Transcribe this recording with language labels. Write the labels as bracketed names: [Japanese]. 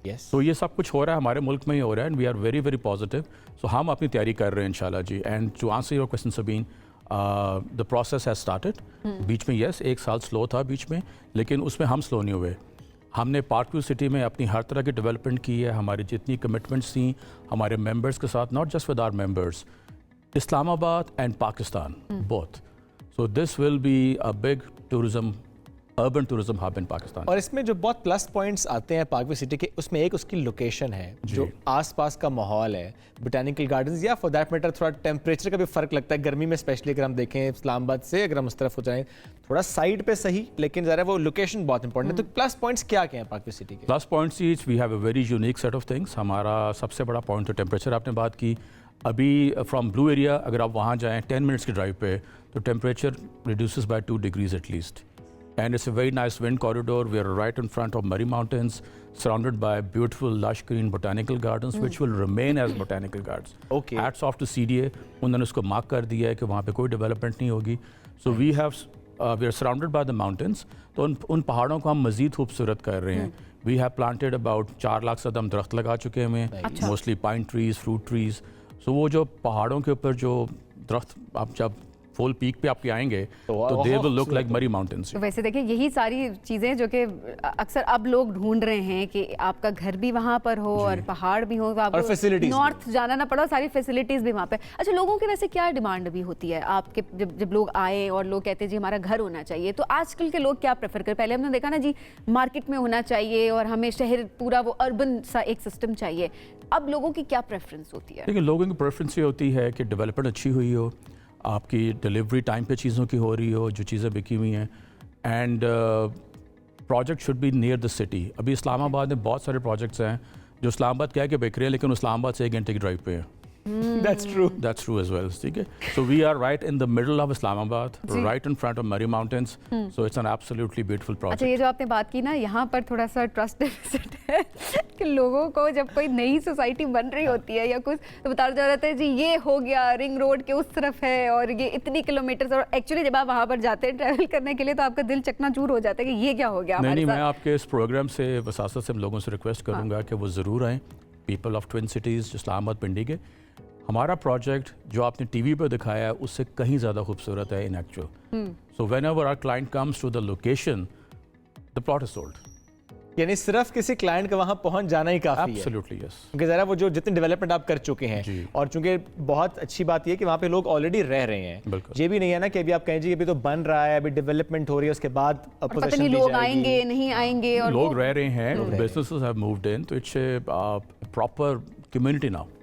[Urdu] تو یہ سب کچھ ہو رہا ہے ہمارے ملک میں ہی ہو رہا ہے, [English] And we are very very positive. [Urdu] سو ہم اپنی تیاری کر رہے ہیں انشاءاللہ جی. [English] And to answer your question Sabeen, the process has started. [Urdu] بیچ میں یس ایک سال سلو تھا بیچ میں, لیکن اس میں ہم سلو نہیں ہوئے. ہم نے پارک ویو سٹی میں اپنی ہر طرح کی ڈیولپمنٹ کی ہے. ہماری جتنی کمٹمنٹس تھیں ہمارے ممبرس کے ساتھ, [English] Not just with our members, Islamabad and Pakistan, both. So this will be a big urban tourism hub in Pakistan. [Urdu] اور اس میں جو بہت پلس پوائنٹس آتے ہیں پارک ویو سٹی کے، اس میں ایک اس کی لوکیشن ہے، جو آس پاس کا ماحول ہے، بوٹینیکل گارڈنز، یا فار دیٹ میٹر تھوڑا ٹیمپریچر کا بھی فرق لگتا ہے گرمی میں، اسپیشلی اگر ہم دیکھیں اسلام آباد سے اگر ہم اس طرف ہو جائیں تھوڑا سائڈ پہ صحیح، لیکن ذرا وہ لوکیشن بہت امپورٹنٹ ہے. تو پلس پوائنٹس کیا ہیں پارک ویو سٹی کے؟ [English] Plus points we have a very unique set of things. [Urdu] ہمارا سب سے بڑا پوائنٹ تو ٹیمپریچر آپ نے بات کی. ابھی فرام بلو ایریا اگر آپ وہاں جائیں 10 منٹس کی ڈرائیو پہ تو [English] Temperature reduces by 2 degrees at least. And it's a very nice wind corridor. We are right in front of Murray Mountains, surrounded by beautiful lush green botanical gardens, which will remain as botanical gardens. Okay. Hats off to CDA. [Urdu] انہوں نے اس کو mark کر دیا ہے کہ وہاں پہ کوئی ڈیولپمنٹ نہیں ہوگی. [English] So we are surrounded by the mountains. [Urdu] تو ان پہاڑوں کو ہم مزید خوبصورت کر رہے ہیں. [English] We have planted about [Urdu] 4 lakh سے زیادہ ہم درخت لگا چکے ہیں. [English] Mostly pine trees, fruit trees. [Urdu] So وہ جو پہاڑوں کے اوپر جو درخت آپ جب فول پیک پہ آپ کے آئیں گے تو [English] They will look like Murree mountains. [Urdu] ویسے دیکھیں یہی ساری چیزیں جو کہ اکثر اب لوگ ڈھونڈ رہے ہیں کہ آپ کا گھر بھی وہاں پر ہو اور پہاڑ بھی ہو, آپ کو نارتھ جانا نہ پڑا, ساری فیسلٹیز بھی وہاں پہ. اچھا, لوگوں کے ویسے کیا ڈیمانڈ بھی ہوتی ہے آپ کے جب لوگ آئے اور لوگ کہتے ہیں جی ہمارا گھر ہونا چاہیے, تو آج کل کے لوگ کیا پریفر کریں؟ پہلے ہم نے دیکھا نا جی مارکیٹ میں ہونا چاہیے اور ہمیں شہر پورا وہ اربن سا ایک سسٹم چاہیے. اب لوگوں کی کیا پریفرنس ہوتی ہے؟ لیکن لوگوں کی پریفرنس یہ ہوتی ہے کہ ڈیولپمنٹ اچھی ہوئی ہو, آپ کی ڈلیوری ٹائم پہ چیزوں کی ہو رہی ہو, جو چیزیں بکی ہوئی ہیں, [English] And project should be near the city. [Urdu] ابھی اسلام آباد میں بہت سارے پروجیکٹس ہیں جو اسلام آباد کہہ کے بک رہے ہیں لیکن اسلام آباد سے 1 گھنٹے کی ڈرائیو پہ ہیں. [English] That's true. That's true as well. ٹھیک ہے, so we are right in the middle of Islamabad, right in front of Murray Mountains, so it's an absolutely beautiful project. [Urdu] اچھا, یہ جو آپ نے بات کی نا, یہاں پر تھوڑا سا ٹرسٹ ڈیفیسٹ ہے کہ لوگوں کو جب کوئی نئی سوسائٹی بن رہی ہوتی ہے یا کچھ تو بتا جا رہا ہے جی یہ ہو گیا رنگ روڈ کے اس طرف ہے اور یہ اتنی کلومیٹرز, اور ایکچولی جب آپ وہاں پر جاتے ہیں ٹریول کرنے کے لیے تو آپ کا دل چکنا چور ہو جاتا ہے کہ یہ کیا ہو گیا ہمارے ساتھ. نہیں, میں آپ کے اس پروگرام سے وساست سے لوگوں سے ریکویسٹ کروں گا کہ وہ ضرور آئیں, [English] people of twin cities [Urdu] اسلام آباد پنڈی کے. ہمارا پروجیکٹ جو آپ نے ٹی وی پہ دکھایا ہے اس سے کہیں زیادہ خوبصورت ہے in actual. [English] So whenever our client comes to the location the plot is sold. [Urdu] یعنی صرف کسی کلائنٹ کا وہاں پہنچ جانا ہی کافی ہے. [English] Absolutely yes. [Urdu] کیونکہ ذرا وہ جو جتنی ڈیولپمنٹ آپ کر چکے ہیں, اور چونکہ بہت اچھی بات یہ ہے کہ وہاں پہ لوگ آلریڈی رہ رہے ہیں. یہ بھی نہیں ہے نا کہ ابھی آپ کہیں جی ابھی تو بن رہا ہے, ابھی ڈیولپمنٹ ہو رہی ہے, اس کے بعد پتہ نہیں لوگ آئیں گے نہیں آئیں گے, اور لوگ رہ رہے ہیں, [English] Businesses have moved in, تو it's a proper community now.